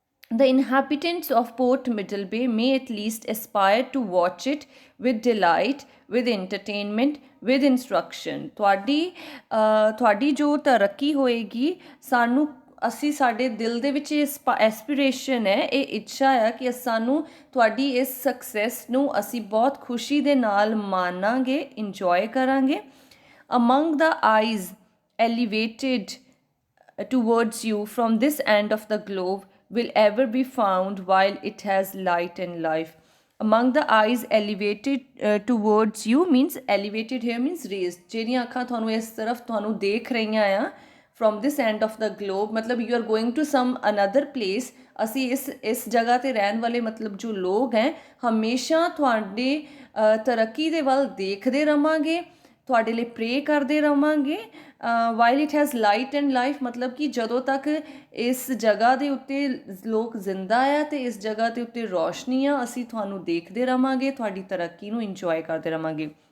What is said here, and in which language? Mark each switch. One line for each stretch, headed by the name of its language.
English: The inhabitants of Port Middlebay may at least aspire to watch it with delight, with entertainment, with instruction।
Punjabi: ਤੁਹਾਡੀ ਜੋ ਤਰੱਕੀ ਹੋਏਗੀ, ਅਸੀਂ ਸਾਡੇ ਦਿਲ ਦੇ ਵਿੱਚ ਐਸਪੀਰੇਸ਼ਨ ਹੈ, ਇਹ ਇੱਛਾ ਹੈ ਕਿ ਸਾਨੂੰ ਤੁਹਾਡੀ ਇਸ ਸਕਸੈਸ ਨੂੰ ਅਸੀਂ ਬਹੁਤ ਖੁਸ਼ੀ ਦੇ ਨਾਲ ਮਾਣਾਂਗੇ, ਇੰਜੋਏ ਕਰਾਂਗੇ।
English: Among the eyes elevated towards you from this end of the globe will ever be found while it has light and life। Among the eyes elevated towards you means elevated here means raised।
Punjabi: ਜਿਹੜੀਆਂ ਅੱਖਾਂ ਤੁਹਾਨੂੰ ਇਸ ਤਰਫ ਤੁਹਾਨੂੰ ਦੇਖ ਰਹੀਆਂ ਆ
English: from this end of the globe,
Punjabi: ਮਤਲਬ
English: you are going to some another place।
Punjabi: ਅਸੀਂ ਇਸ ਜਗ੍ਹਾ 'ਤੇ ਰਹਿਣ ਵਾਲੇ ਮਤਲਬ ਜੋ ਲੋਕ ਹੈ ਹਮੇਸ਼ਾ ਤੁਹਾਡੇ ਤਰੱਕੀ ਦੇ ਵੱਲ ਦੇਖਦੇ ਰਹਾਂਗੇ, ਤੁਹਾਡੇ ਲਈ ਪ੍ਰੇ ਕਰਦੇ ਰਹਾਂਗੇ।
English: while it has light and life
Punjabi: ਮਤਲਬ ਕਿ ਜਦੋਂ ਤੱਕ ਇਸ ਜਗ੍ਹਾ ਦੇ ਉੱਤੇ ਲੋਕ ਜ਼ਿੰਦਾ ਆ ਅਤੇ ਇਸ ਜਗ੍ਹਾ ਦੇ ਉੱਤੇ ਰੋਸ਼ਨੀ ਆ, ਅਸੀਂ ਤੁਹਾਨੂੰ ਦੇਖਦੇ ਰਹਾਂਗੇ, ਤੁਹਾਡੀ ਤਰੱਕੀ ਨੂੰ ਇੰਜੋਏ ਕਰਦੇ ਰਹਾਂਗੇ।